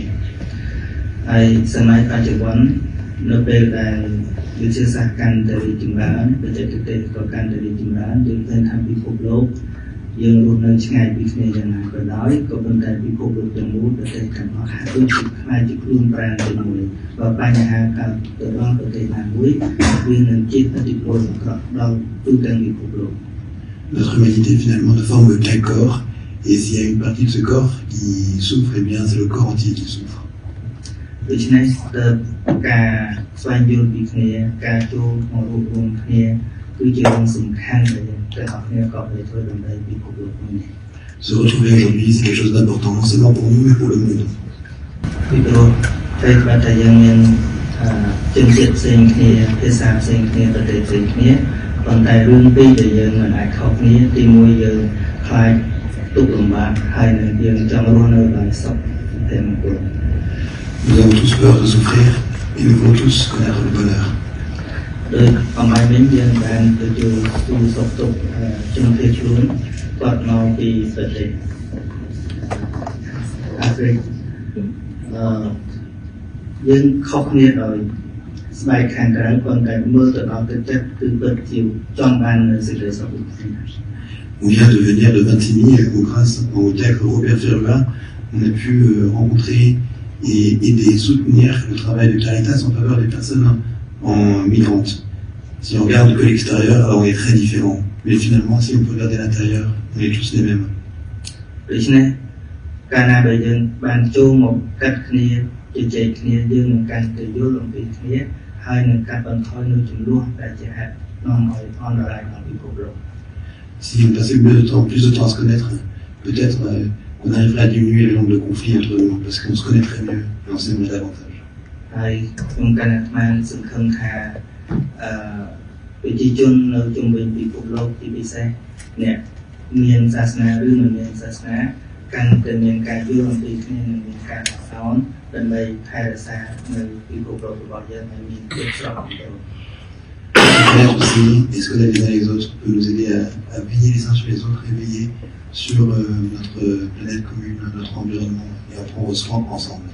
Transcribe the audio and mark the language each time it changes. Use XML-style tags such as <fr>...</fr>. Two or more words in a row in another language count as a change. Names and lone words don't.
<km>ហើយសម័យបច្ចុប្បន្ននៅពេលដែលវិទ្យាសាស្ត្រកាន់តែរីកចម្រើនបច្ចេកទេសក៏កាន់តែរីកចម្រើនយើងឃើញថាពិភពលោកយើងរស់នៅឆ្ងាយពីគ្នាយ៉ាងណាក៏ដោយក៏ប៉ុន្តែពិភពលោកទាំងមូលប្រទេសទាំងអស់ហាក់ដូចជាខ្លាចជាខ្លួនប្រាណជាមួយបើបញ្ហាកើតទៅដល់ប្រទេសណាមួយវានឹងជិះឥទ្ធិពលអាក្រក់ដល់ទូទាំងពិភពលោក</km> <fr>Notre humanité finalement ne forme qu'un corps, et s'il y a une partie de ce corps qui souffre, eh bien c'est le corps entier qui souffre.</fr> <km>ដូច្នេះទៅការស្វែងយល់ពីគ្នាការចូលមករួមរំគ្នាគឺជារឿងសំខាន់ដែលយើងទាំងអស់គ្នាក៏phảiធ្វើដើម្បីពិភពលោកនេះ</km> <fr>Se retrouver aujourd'hui, c'est quelque chose d'important, non seulement pour nous, mais pour le monde.</fr> <km>ពីព្រោះតែបើតែយើងមានជំនឿផ្សេងគ្នាភាសាផ្សេងគ្នាប្រទេសផ្សេងគ្នាប៉ុន្តែរឿងពីរដែលយើងមិនអាចខុសគ្នាទីមួយយើងខ្លាចទុក្ខលំបាកហើយនឹងយើងចង់រស់នៅដោយសុខតែមួយ</km> <fr>Nous avons tous peur de souffrir, et nous voulons tous connaître le bonheur.</fr> <km>ដោយអំណាចវិញយើងបានទទួលទូសុខទុក្ខជំនឿខ្លួនគាត់មកពីប្រទេសអាហ្វ្រិកយើងខុសគ្នាដោយស្បែកខាងក្រៅប៉ុន្តែមើលទៅដល់ទឹកចិត្តគឺពិតជាចង់បាននៅសេចក្តីសុខ</km> <fr>On vient de venir de Vintimille, où grâce au théâtre Robert Ferluin, on a pu rencontrer et aider, soutenir le travail de Caritas en faveur des personnes migrantes. Si on regarde que l'extérieur, alors on est très différents. Mais finalement, si on peut regarder l'intérieur, on est tous les mêmes.</fr> <km>ដូច្នេះកាលណាដែលយើងបានចូលមកកាត់គ្នាជជែកគ្នាយើងនឹងកាន់តែយល់អំពីគ្នាហើយនឹងកាត់បន្ថយនូវចំនួនដែលជាហេតុនាំឲ្យអន្តរាយដល់ពិភពលោក</km> <fr>Si on passait plus de temps à se connaître, peut-être qu'on arriverait à diminuer le nombre de conflits entre nous, parce qu'on se connaîtrait mieux et on s'aimerait davantage.</fr> <km>ហើយខ្ញុំកាន់តែបានសង្ឃឹមថាប្រជាជននៅជុំវិញពិភពលោកទីពិសេសអ្នកមានសាសនាឬមិនមានសាសនាកាន់តែមានការយល់អំពីគ្នានិងមានការអត់ឱនដើម្បីថែរក្សានៅពិភពលោករបស់យើងឲ្យមានភាពស្រស់បំព្រង</km> <fr>Connaître aussi et se connaître les uns les autres peut nous aider à veiller les uns sur les autres et veiller sur notre planète commune, notre environnement et en prendre soin ensemble.</fr>